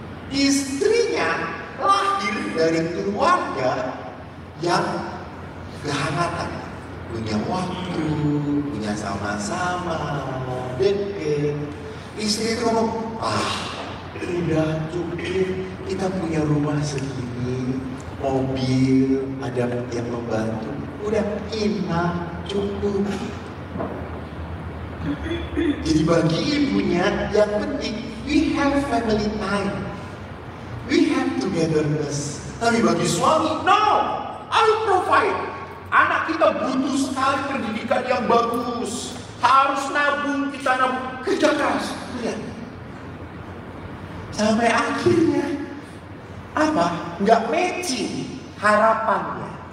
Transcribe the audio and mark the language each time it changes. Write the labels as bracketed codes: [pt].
[id] Istrinya lahir dari keluarga yang kehangatan, punya waktu, punya sama-sama, deket. Istri itu ngomong, udah cukup, kita punya rumah segini, mobil, ada yang membantu, udah enak, cukup. Jadi bagi ibunya yang penting, [en] we have family time, we have togetherness. [id] Tapi bagi suami, [en] no, I'll provide. [id] Anak kita butuh sekali pendidikan yang bagus. Harus nabung, kita nabung. Kerja keras. Lihat. Sampai akhirnya nggak matching harapannya.